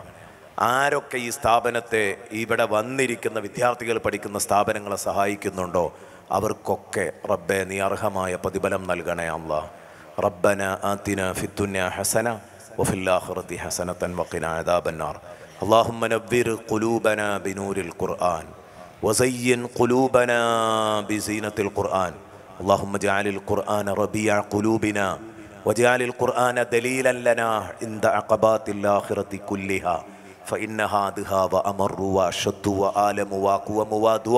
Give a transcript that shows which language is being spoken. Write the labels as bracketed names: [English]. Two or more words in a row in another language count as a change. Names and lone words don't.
[Malayalam] ആരൊക്കെ ഈ സ്ഥാപനത്തെ, ഇവിടെ വന്നിരിക്കുന്ന വിദ്യാർത്ഥികൾ പഠിക്കുന്ന സ്ഥാപനങ്ങളെ സഹായിക്കുന്നുണ്ടോ അവർക്കൊക്കെ റബ്ബേ നീ അർഹമായ പ്രതിഫലം നൽകണേ അല്ലാഹ്. [Arabic] ربنا آتنا في الدنيا حسنة وفي الآخرة حسنة وقنا عذاب النار. اللهم نبّر قلوبنا بنور القرآن وزين قلوبنا بزينة القرآن. اللهم اجعل القرآن ربيع قلوبنا واجعل القرآن دليلا لنا عند عقبات الآخرة كلها فإنها أدهى وأمر وأشد وآلم وأقوم وأدوم.